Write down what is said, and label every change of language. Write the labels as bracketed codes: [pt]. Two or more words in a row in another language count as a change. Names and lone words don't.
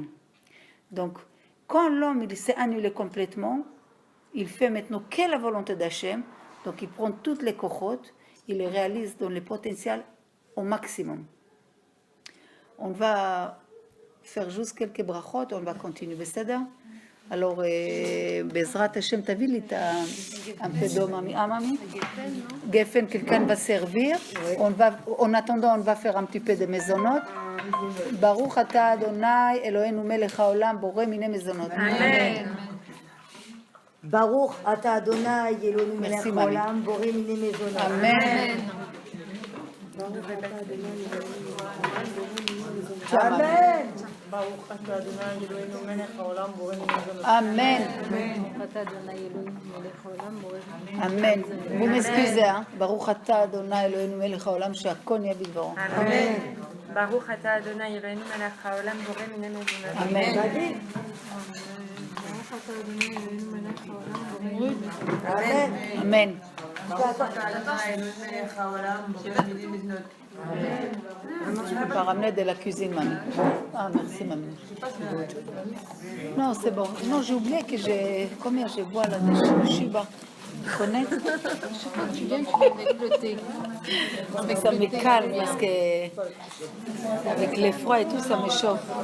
[fr] Donc, quand l'homme, il s'est annulé complètement, il fait maintenant que la volonté d'Hachem. Donc, il prend toutes les kochot, il les réalise dans le potentiel au maximum. On va faire juste quelques brachot, on va continuer. בסדר? Alors, [he] בעזרת השם, תביא לי [fr] un peu d'eau, mamie. Ah, mamie? Geffen, quelqu'un va servir. En attendant, on va faire un petit peu de mezonot. [he] ברוך אתה אדוני אלוהינו מלך העולם בורא מיני מזונות. אמן. ברוך אתה אדוני אלוהינו מלך העולם בורא מיני מזונות. אמן. אמן. ברוך אתה אדוני אלוהינו מלך העולם בורא מיני מזונות. אמן. אמן. [fr] Vous m'excusez, hein? [he] ברוך אתה אדוני אלוהינו מלך העולם שהכל נהיה בדברו. אמן. ברוך אתה אדוני אלוהינו מלך העולם בורא מיני מזונות. Amen. ברוך אתה אדוני אלוהינו מלך העולם בורא מיני מזונות. אמן. Amen. ברוך אתה אדוני אלוהינו מלך העולם בורא מיני מזונות. [fr] Je peux pas ramener de la cuisine, mamie. Ah, merci, mamie. Non, c'est bon. Non, j'ai oublié que j'ai... Combien je bois là de Shiba? Tu connais? Chaque fois que tu viens, tu viens avec le thé. Mais ça me calme parce que... Avec les froids et tout, ça me chauffe.